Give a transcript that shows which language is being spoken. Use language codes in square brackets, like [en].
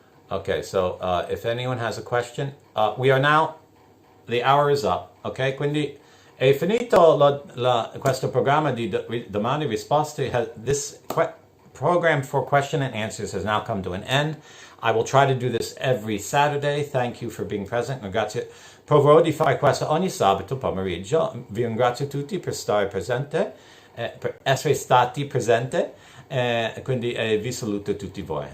[en] Okay, so if anyone has a question, we are now, the hour is up, ok? [it] Quindi è finito questo programma di domande e risposte. [en] This program for question and answers has now come to an end. I will try to do this every Saturday. Thank you for being present. [it] Grazie. Proverò di fare questo ogni sabato pomeriggio. Vi ringrazio tutti per stare presente, per essere stati presenti. Quindi vi saluto tutti voi.